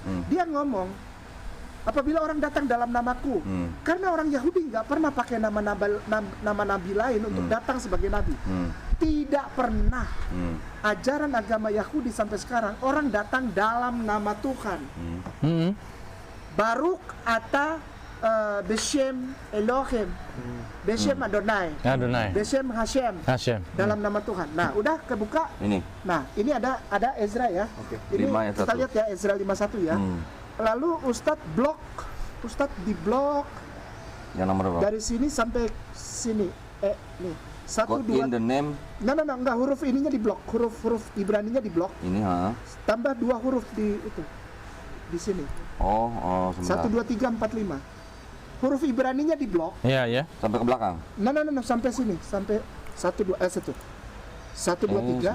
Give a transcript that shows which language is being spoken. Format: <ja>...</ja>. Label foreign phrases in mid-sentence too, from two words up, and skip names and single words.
<id>Dia ngomong, apabila orang datang dalam namaku, karena orang Yahudi nggak pernah pakai nama nabi lain untuk datang sebagai nabi. Tidak pernah ajaran agama Yahudi sampai sekarang orang datang dalam nama Tuhan.</id> <he>ברוך אתה בשם אלוהים, בשם אדוני, Adonai. בשם השם, Hashem.</he> <id>dalam nama Tuhan. Nah, udah kebuka. Ini. Nah, ini ada Ezra ya. Ini 5 ayat kita 1. lihat ya, Ezra 51 ya. Lalu Ustadz di blok Yang nomor berapa? dari sini sampai sini. Nih. 1 God 2</id> <en>in the name.</en> <id>Nah, enggak, huruf ininya di blok. Huruf Ibraninya di blok. Ini ha. Tambah 2 huruf di itu. Di sini. Oh, 1 sebentar. 2 3 4 5. Huruf Ibraninya di blok. Iya, ya. Sampai ke belakang. Nah, sampai sini, sampai 1 2 1. 1 2 3.</id>